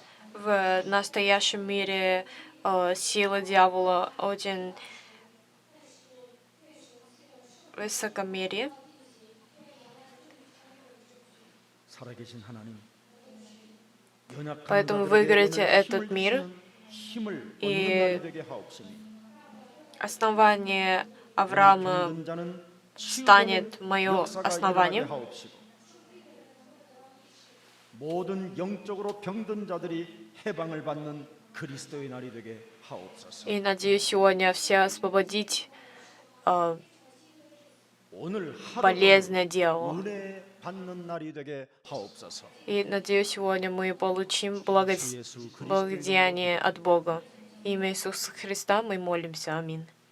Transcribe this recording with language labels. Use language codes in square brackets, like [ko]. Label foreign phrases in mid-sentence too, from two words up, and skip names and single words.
[ru] В настоящем мире сила дьявола очень высокомерие. [ko] 살아계신 하나님, [ru] Поэтому выиграйте этот мир, [ko] 힘을 [ru] и [ko] 얻는 날이 되게 하옵시니 [ru] основание Авраама станет мое основанием. [ko] 모든 영적으로 병든 자들이 해방을 받는 그리스도의 날이 되게 하옵소서. [ru] И надеюсь сегодня все освободить [ko] 오늘 [ru] болезненное дело. [ko] 은혜 받는 날이 되게 하옵소서. [ru] И надеюсь сегодня мы получим [ko] 주 예수 그리스도의 [ru] благодеяние от Бога. Имя Иисуса Христа мы молимся. Аминь.